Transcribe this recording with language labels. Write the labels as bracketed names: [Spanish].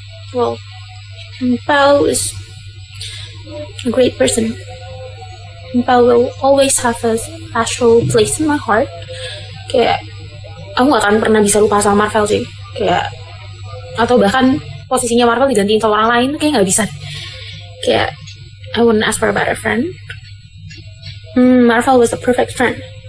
[English] Well, Marvel is a great person. Marvel will always have a special place in my heart. [Indonesian] Kayak aku nggak akan pernah bisa lupa sama Marvel sih. Kayak atau bahkan posisinya Marvel digantiin sama orang lain, kayak nggak bisa. [English] Kayak I wouldn't ask for a better friend. Marvel was the perfect friend.